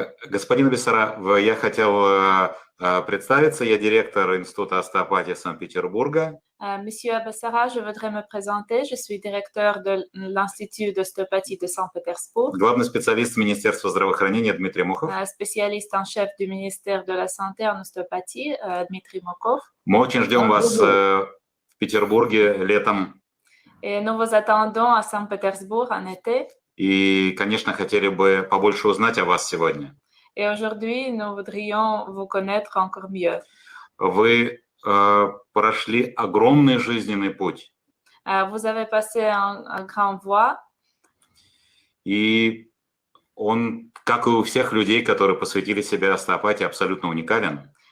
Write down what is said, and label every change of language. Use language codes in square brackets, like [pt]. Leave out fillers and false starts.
[ru] Господин Абессара, я хотел представиться. Я директор Института остеопатии Санкт-Петербурга. [fr] Monsieur Abessara, je voudrais me présenter. Je suis directeur de l'Institut d'ostéopathie de Saint-Pétersbourg. [ru] Главный специалист Министерства здравоохранения Дмитрий Мохов. [fr] Spécialiste en chef du ministère de la Santé en ostéopathie, Dmitry Mokov. [ru] Мы очень ждем вас в Петербурге летом. [fr] Et nous vous attendons à Saint-Pétersbourg en été. [ru] И, конечно, хотели бы побольше узнать о вас сегодня. [fr] Et aujourd'hui, nous voudrions vous connaître encore mieux. [ru] Вы прошли огромный жизненный путь. [fr] Vous avez passé un grand voie. [ru] И он, как и у всех людей, которые посвятили себя остеопатии, абсолютно уникален.